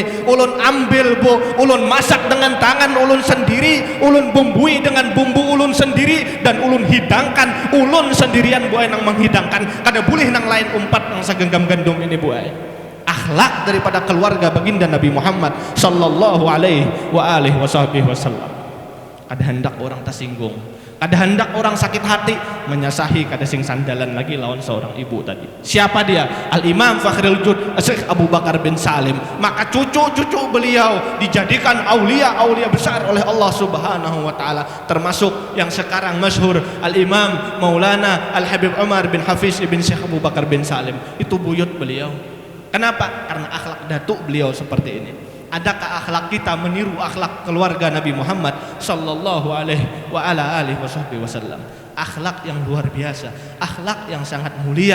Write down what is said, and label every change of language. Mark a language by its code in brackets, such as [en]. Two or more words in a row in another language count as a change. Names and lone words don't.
[bjn] Ulun ambil bu, ulun masak dengan tangan ulun sendiri, ulun bumbui dengan bumbu ulun sendiri, dan ulun hidangkan ulun sendirian bu ai nang menghidangkan. Kada boleh nang lain umpat nang segenggam gendum ini bu ai. [id] Akhlak daripada keluarga baginda Nabi Muhammad [ar] صلى الله عليه وسلم. [bjn] Kada hendak orang tersinggung, kada hendak orang sakit hati, menyasahi kada sing sandalan lagi lawan seorang ibu tadi. [id] Siapa dia? Al-Imam Fakhrul Wujud Syekh Abu Bakar bin Salim. Maka cucu-cucu beliau dijadikan aulia besar oleh Allah [ar] سبحانه وتعالى, [id] termasuk yang sekarang masyhur Al-Imam Maulana Al-Habib Umar bin Hafiz ibn Syekh Abu Bakar bin Salim. Itu buyut beliau. Kenapa? Karena akhlak datuk beliau seperti ini. Adakah akhlak kita meniru akhlak keluarga Nabi Muhammad [ar] صلى الله عليه وسلم? [id] Akhlak yang luar biasa, akhlak yang sangat mulia.